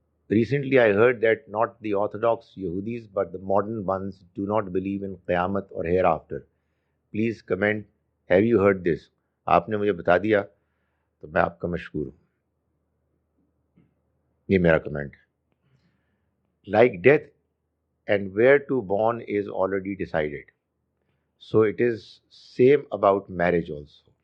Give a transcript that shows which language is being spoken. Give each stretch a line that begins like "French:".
English: Recently I heard that not the orthodox Yehudis but the modern ones do not believe in
Urdu: قیامت اور
English: hereafter. Please comment, have you heard this?
Urdu: آپ نے مجھے بتا دیا تو میں آپ کا مشکور ہوں. یہ میرا کمنٹ ہے.
English: like death and where to born is already decided. So it is same about marriage also.